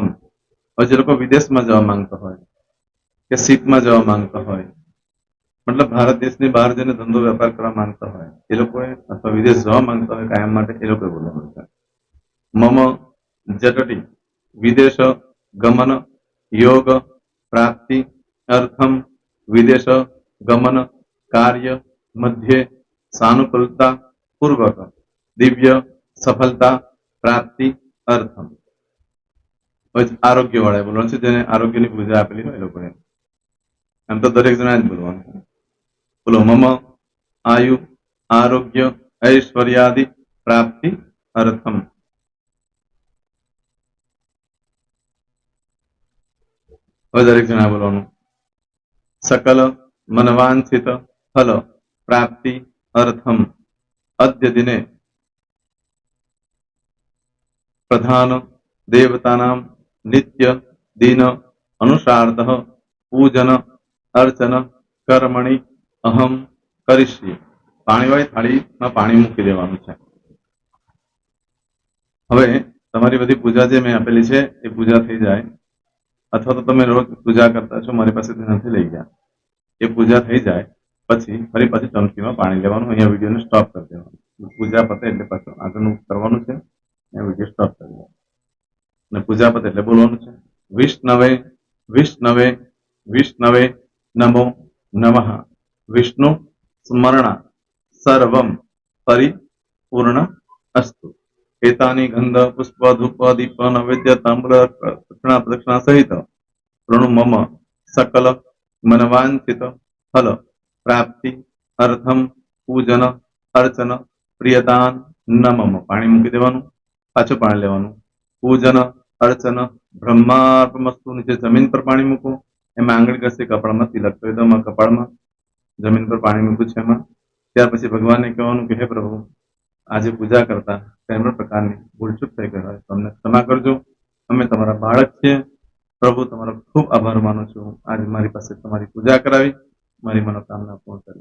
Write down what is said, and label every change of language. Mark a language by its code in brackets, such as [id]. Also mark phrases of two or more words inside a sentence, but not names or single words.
[gu] હવે જે લોકો વિદેશમાં જવા માંગતા હોય કે સીટમાં જવા માંગતા હોય, મતલબ ભારત દેશની બહાર જઈને ધંધો વેપાર કરવા માંગતા હોય એ લોકોએ અથવા વિદેશ જવા માંગતા હોય કાયમ માટે એ લોકોએ બોલવાનું છે [sa] મમ જટટી વિદેશ ગમન યોગ પ્રાપ્તિ અર્થમ વિદેશ ગમન કાર્ય મધ્યે સાનુકૂલતા પૂર્વક દિવ્ય સફળતા પ્રાપ્તિ અર્થમ। [gu] આરોગ્ય વાળા બોલવાનું છે જેને આરોગ્યની પૂજા આપેલી હોય એ લોકોએ, એમ તો દરેક જણા જ બોલવાનું છે। [sa] બોલો મમ આયુ આરોગ્ય ऐश्वर्यादि प्राप्ति अर्थम। [gu] હવે દરેક જણા બોલવાનું [sa] सकल मनवांछित फल प्राप्ति अर्थम अद्य दिने प्रधान देवतानां नित्य दिन अनुसारतः पूजन अर्चन कर्मणि अहम करिष्ये। [gu] પાણીવાળી થાળીમાં પાણી મૂકી દેવાનું છે। હવે તમારી બધી પૂજા જે મેં આપેલી છે એ પૂજા થઈ જાય, અથવા તો તમે રોજ પૂજા કરતા છો મારી પાસેથી નથી લઈ ગયા, એ પૂજા થઈ જાય પછી ફરી પાછી ચમચીમાં પાણી લેવાનું, અહીંયા વિડીયોને સ્ટોપ કરી દેવાનું, પૂજા પતે એટલે પાછું આગળનું કરવાનું છે, અહીંયા વિડીયો સ્ટોપ કરી દેવાનું અને પૂજા પતે એટલે બોલવાનું છે [sa] વિષ્ણવે વિષ્ણવે વિષ્ણવે નમો નમઃ વિષ્ણુ સ્મરણા સર્વમ પરિપૂર્ણ અસ્તુ। एतानि गंध पुष्प धूप दीप नैवेद्य तांबूल दक्षिणा प्रदक्षिणा सहित ऋणु मम सकल मनवांछित फल प्राप्ति अर्थम पूजन अर्चन प्रियदान न मम। [gu] પાણી મૂકી દેવાનું, પાછું પાણી લેવાનું, [sa] पूजन अर्चन ब्रह्मार्पणमस्तु। [gu] નીચે જમીન પર પાણી મૂકો, એમાં આંગળી ઘસી કપાળમાં તિલક કરી દો, કપાળમાં જમીન પર પાણી મૂક્યું છે એમાં, ત્યાર પછી ભગવાનને કહેવાનું કે હે પ્રભુ આજે પૂજા કરતા કોઈ પણ પ્રકારની ભૂલચૂક થઈ ગઈ હોય તો અમને ક્ષમા કરજો, અમે તમારા બાળક છીએ પ્રભુ, તમારો ખૂબ આભાર માનું છું, આજે મારી પાસે તમારી પૂજા કરાવી, મારી મનોકામના પૂર્ણ કરી।